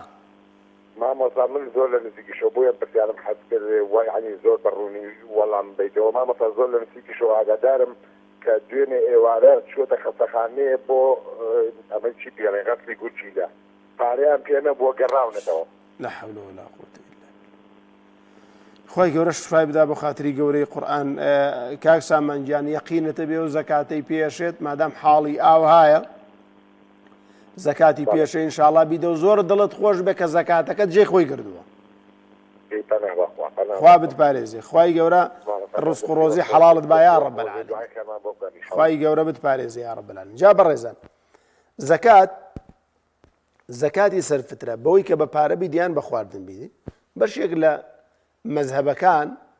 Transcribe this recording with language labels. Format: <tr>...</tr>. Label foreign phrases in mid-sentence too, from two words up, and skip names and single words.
<ckb>مامۆستا من زۆر لە نزیکیشەوە بۆیە پرسیارم حەز کرد وایعنی زۆر بەڕوونی وەڵام بیتەوە مامۆستا زۆر لە نزیکیشەوە ئاگادارم کە دوێنێ ئێوارە چووەتە خەستەخانەیە بۆ ئەمە چی پێڵێ غەسلی گوچیدا پارەیان پێ نەبووە گەڕاونەتەوە</ckb> <ar>لا حول ولا قوة إلا بالله</ar> <ckb>خۆی گەورە شفای بدا بۆ خاتری گەورەی قورئان کاک سامانگیان یەقینەتە بێ و زەکاتەی پێشێت مادام حاڵی ئاو هایە زەکاتی پێشە ئینشاءڵڵا بیدە و زۆر دڵت خۆش بێ کە زەکاتەکەت جێ خۆی کردووە خوا بتپارێزێ خوای گەورە ڕزق و ڕۆزی حەڵاڵت با</ckb> <ar>یا ڕەب العالمین</ar> <ckb>خوای گەورە بتپارێزێ</ckb> <ar>یا ڕەب العالمین</ar> <ckb>جا بەڕێزان زەکاتی سەرفترە بەوەی کە بە پارە بیدیان بە خواردن بیدی بەشێک لە مەذهبەکان</ckb>